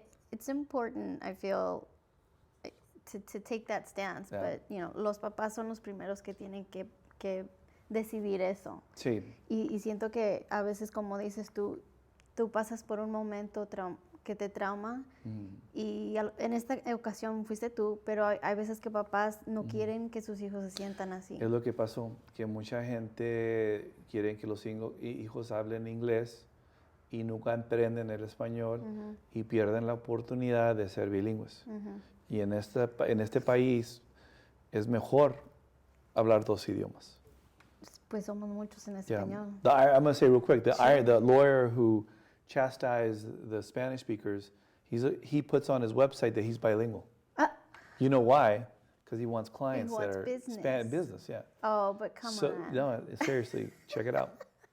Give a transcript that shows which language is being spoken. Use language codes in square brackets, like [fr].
[en] It's important, I feel, to take that stance. Yeah. [es] But, los papás son los primeros que tienen que decidir eso. Sí. Y siento que a veces, como dices tú pasas por un momento que te trauma y en esta ocasión fuiste tú, pero hay veces que papás no quieren que sus hijos se sientan así. Es lo que pasó, que mucha gente quiere que los hijos hablen inglés y nunca aprenden el español y pierden la oportunidad de ser bilingües. Y en este país es mejor hablar 2 idiomas. Pues somos muchos en español. [en] I'm going to say real quick, the lawyer who chastised the Spanish speakers, he puts on his website that he's bilingual. You know why? Because he wants clients that are business, yeah. Oh, but come on. No, seriously, check it out.